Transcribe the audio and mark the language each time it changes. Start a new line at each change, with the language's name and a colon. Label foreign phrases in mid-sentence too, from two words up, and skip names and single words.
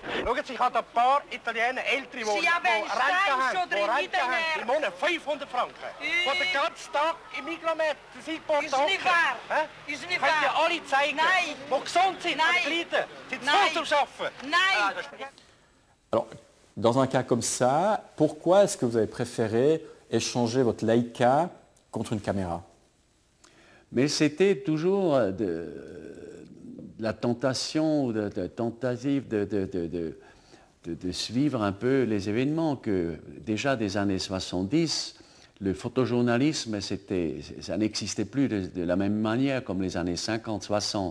German: Schauen Sie, ich habe ein paar Italiener, ältere, die Rente haben. Im Monat 500 Franken. Die den ganzen Tag im Mikromet für Sie Ist nicht wahr. Ist nicht wahr. Könnt ihr alle zeigen, Nein. die gesund sind, die leiden. Sind voll zum Arbeiten. Nein.
French: Alors, dans un cas comme ça, pourquoi est-ce que vous avez préféré échanger votre Leica contre une caméra? Mais c'était toujours la tentation, de tentative de suivre un peu les événements que déjà des années 70, le photojournalisme, ça n'existait plus de la même manière comme les années 50-60.